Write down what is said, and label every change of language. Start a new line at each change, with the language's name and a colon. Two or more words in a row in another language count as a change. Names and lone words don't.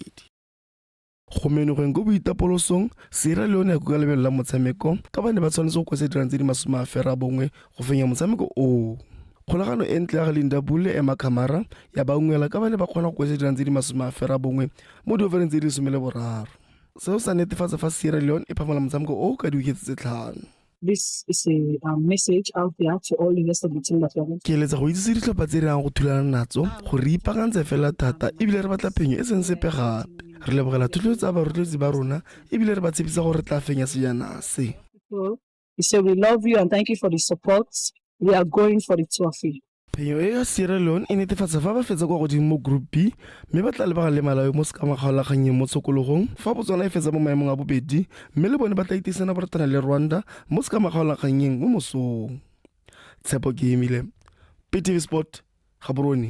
Tswana: Go menogeng go boitapolosong Sierra Leone ya kuka lebelo la motshameko ka ba ne ba tshwanetse go kwesa dirang tse di 21 go fenya motshameko o. Kgolagano e ntle ya Linda Bule Emma Kamara ya ba ungwela ka ba ne ba kgona go kwesa dirang tse di 21 mo di-overeng tse di 13. Seo sa netefatsa fa Sierra Leone e phamola motshameko o ka diwikete tse 5.
English: This is a message out there to all the rest of the team that we are.
Tswana: Ke eletsa go itsise ditlhopha tse di yang go thulana natso go re ipaakantse fela thata ebile re batla phenyo e seng sepe gape. Re lebogela thuto tsa barutisi ba rona ebile re ba tshepisa gore re tla fenya sejana se.
English: We say we love you and thank you for the support. We are going for the trophy.
Tswana: Phenyo e ya Sierra Leone e netefatsa fa ba fetsa kwa godimo mo Group B mme ba tla lebaga le Malawi mo sekamagaolaganyeng mo tshokologong fa Botswana e fetsa mo maemong a bobedi mme le bone ba tla itisana borotana le Rwanda mo sekamagaolaganyeng mo mosong. Tshepo ke Hemile, Btv Sport, Gaborone.